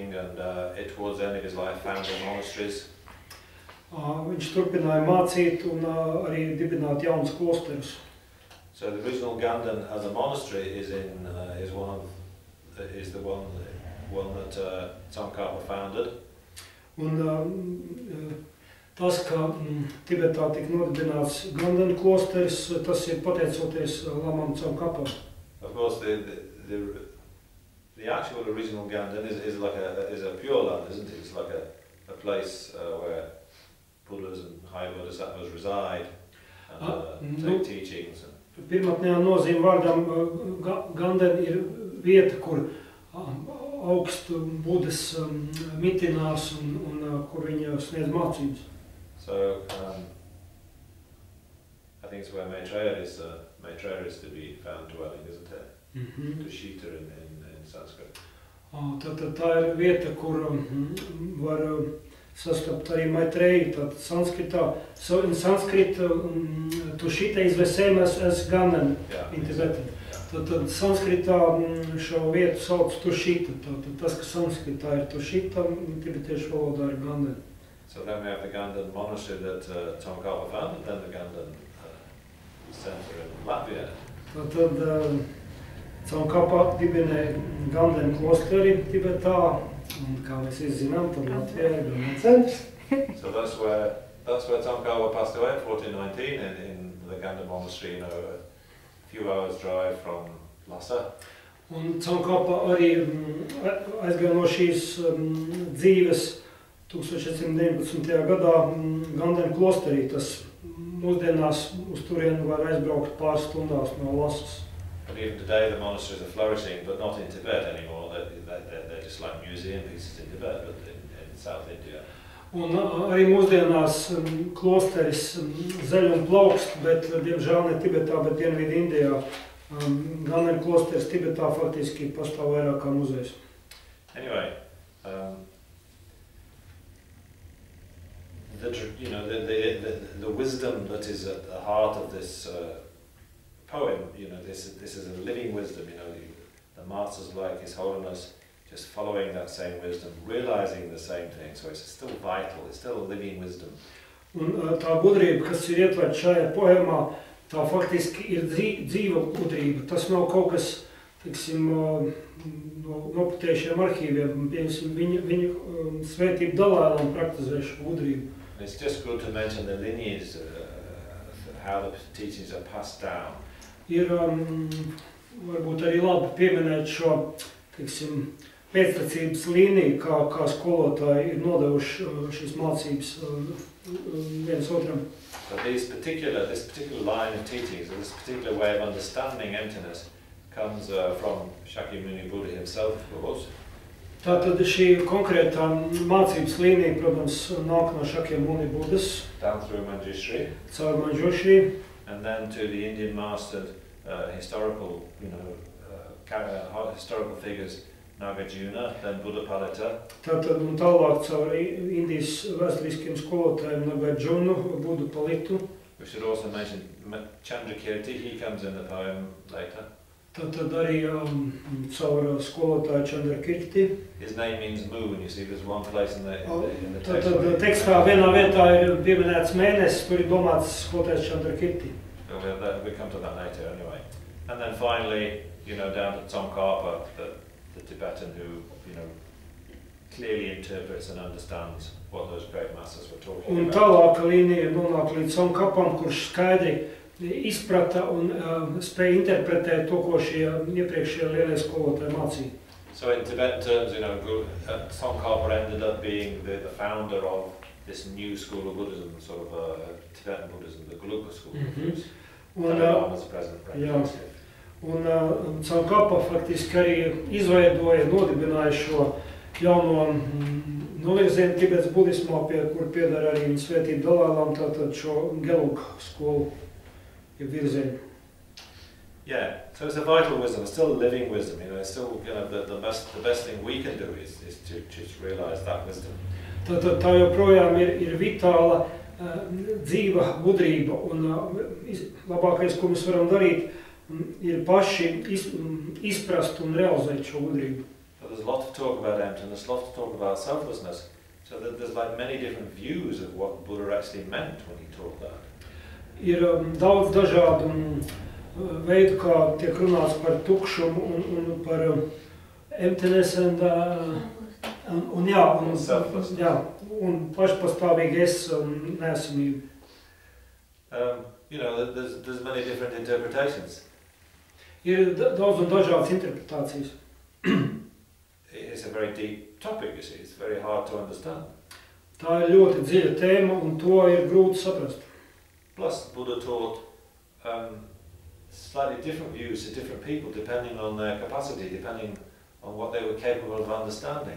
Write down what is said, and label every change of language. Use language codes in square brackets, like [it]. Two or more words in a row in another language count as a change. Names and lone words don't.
[en] and towards the end of his life founded monasteries. [lv] Viņš turpināja mācīt un arī dibināt jaunus klosterus. [en] So the original Ganden as a monastery is the one that Tsongkhapa founded. [lv] Un tas, ka Tibetā tika nodibināts Ganden klosteris, tas ir pateicoties Lamam Tsongkhapam. [en] Of course, the actual original Ganden is a pure land, isn't it? It's like a place where Buddhas and high Bodhisattvas reside and take teachings. [lv] Pirmotnējā nozīme vārdam Ganden ir vieta, kur augstu Budas mitinās un kur viņa sniedz mācības. [en] So I think it's where Maitreya is to be found dwelling, isn't it? Tushita in Sanskrit. [lv] Tātad tā ir vieta, kur var sastapt arī Maitreju, tad Sanskritā. [en] So in Sanskrit, Tushita is the same as Ganden in Tibetan. [lv] Tad Sanskritā šo vietu sauc Tushita. Tad tas, ka Sanskritā ir Tushita, tibetiešu valodā ir Ganden. [en] So then we have the Ganden monastery that Tsongkhapa founded, then the Ganden center in Latvia. [lv] Tad Tsongkhapa dibināja Ganden klosteri Tibetā, un kā mēs zinām, tad Latvijā ir Ganden centrs. [en] So that's where Tsongkhapa passed away in 1419 in the Ganden monastery, a few hours drive from Lhasa. [lv] Un Tsongkhapa arī aizgāja no šīs dzīves 1419. gadā Ganden klosterī. Tas mūsdienās uz turieni var aizbraukt pāris stundās no Lhasas. [en] But even today the monasteries are flourishing, but not in Tibet anymore. They're just like museum pieces in Tibet, but in South India. [lv] Un arī mūsdienās klosteris zeļ un plaukst, bet diemžēl ne Tibetā, bet Dienvidu Indijā. Ganden klosteris Tibetā faktiski pastāv vairāk kā muzejs. [en] Anyway, the wisdom that is at the heart of this poem, this is a living wisdom. The masters like His Holiness just following that same wisdom, realizing the same thing. So it's still vital. It's still a living wisdom. [lv] Un tā gudrība, kas ir ietverta šajā poemā, tā faktiski ir dzīva gudrība. Tas nav kaut kas, teiksim, no noputējušiem arhīviem. Viņa svētība Dalai-Lama praktizē šo gudrību. [en] It's just good to mention the lineage, how the teachings are passed down. [lv] Ir varbūt arī labi pieminēt šo, teiksim, pēctecības līniju, kā skolotāji ir nodevuši šīs mācības viens otram. [en] So this particular line of teachings, or this particular way of understanding emptiness, comes from Shakyamuni Buddha himself, of course. [lv] Tātad šī konkrētā mācības līnija, protams, nāk no Shakyamuni Buddhas. [en] Down through Manjushri. [lv] Caur Manjushri. [en] And then to the Indian master historical, historical figures, Nagarjuna, then Buddhapalita. [lv] Tātad un tālāk caur Indijas vēsturiskiem skolotājiem Nagarjunu, Buddhapalitu. [en] We should also mention Chandrakirti, he comes in the poem later. [lv] Tātad arī caur skolotāju Chandrakirti. [en] His name means moon, you see, there's one place in the text. [lv] Tātad tekstā vienā vietā ir pieminēts mēnesis, tur ir domāts skolotājs Chandrakirti. [en] So we'll come to that later anyway. And then finally, down to Tsongkhapa, the Tibetan who, clearly interprets and understands what those great masters were talking about. [lv] Un tālāka līnija nonāk līdz Tsongkhapam, kurš skaidri izprata un spēja interpretēt to, ko šie iepriekšējie lielie skolotāji mācīja. [en] So in Tibetan terms, Tsongkhapa ended up being the founder of this new school of Buddhism, sort of Tibetan Buddhism, the Gelugpa school of Buddhism. [lv] Un Tsongkhapa faktiski arī izveidoja, nodibināja šo jauno novirzienu Tibetas budismā, kur pieder arī viņa svētība Dalai-Lama, tātad šo Gelugpa skolu virzienu. [en] Yeah, so it's a vital wisdom, it's still a living wisdom, it's still the best thing we can do is to just realize that wisdom. [lv] Tātad tā joprojām ir vitāla, dzīva gudrība, un labākais, ko mēs varam darīt, ir paši izprast un realizēt šo gudrību. [en] there's a lot of talk about emptiness, a lot of talk about selflessness. So that there's like many different views of what Buddha actually meant when he taught that. [lv] Ir daudz dažādu veidu, kā tiek runāts par tukšumu un par emptiness un pašpastāvīgu nesamību. [en] You know, there's many different interpretations. [lv] Ir daudz un dažādas interpretācijas. [en] It's a very deep topic, you see. It's very hard to understand. [lv] Tā ir ļoti dziļa tēma un to ir grūti saprast. [en] Plus, Buddha taught slightly different views to different people depending on their capacity, depending on what they were capable of understanding.